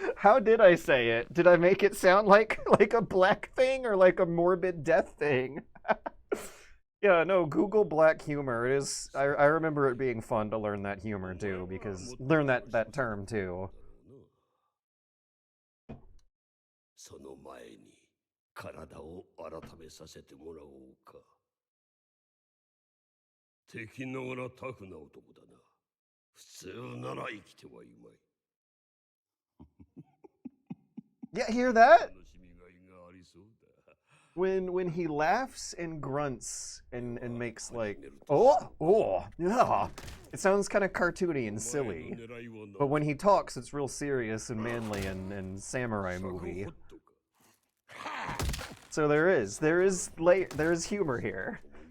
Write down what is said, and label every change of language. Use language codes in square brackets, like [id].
[en] How did I say it? Did I make it sound like a black thing or like a morbid death thing? Yeah, no, Google black humor. It is. I remember it being fun to learn that humor too, because learn that term too. [ja] その前に体を改めさせてもらおうか。敵ながらタフな男だな。普通なら生きてはいまい。 [en] Yeah, hear that? [ja] 楽しみがいがありそうだ。 [en] when he laughs and grunts and makes like yeah, it sounds kind of cartoony and silly. But when he talks, it's real serious and manly and samurai movie. So there is humor here.